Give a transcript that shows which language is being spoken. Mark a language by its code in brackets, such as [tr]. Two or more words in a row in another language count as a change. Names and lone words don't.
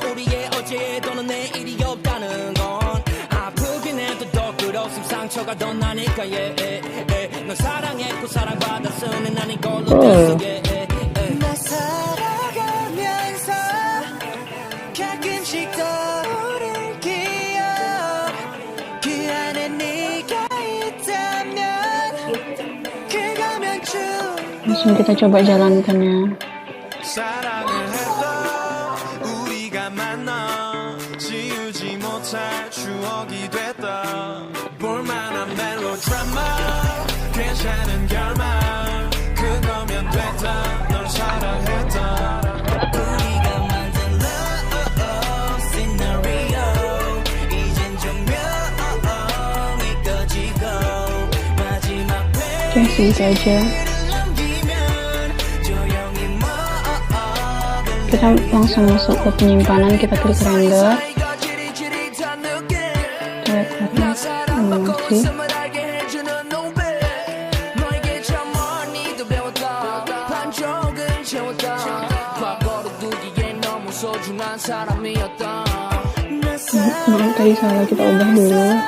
[ko] 우리의 어제 또는 내일이 없다는 건 아프긴 해도 더 그렇음 상처가 더 나니까 널 사랑했고 사랑받았으니 난 이걸로 됐어 나 살아가면서 가끔씩 떠오른 기억 그 안에 네가 있다면 그거면 [id] langsung kita coba jalankannya. [ko] 사랑을 했다 우리가 만나 지우지 못할 추억이 됐다 볼만한 멜로드라마 괜찮은 결말 그거면 됐다 널 사랑했다 우리가 만든 [en] love scenario [ko] 이젠 조명이 꺼지고 마지막 [id] Gitu aja. Kita langsung masuk ke penyimpanan, kita klik render. Lihat animasi. Maaf tadi salah, kita ubah dulu.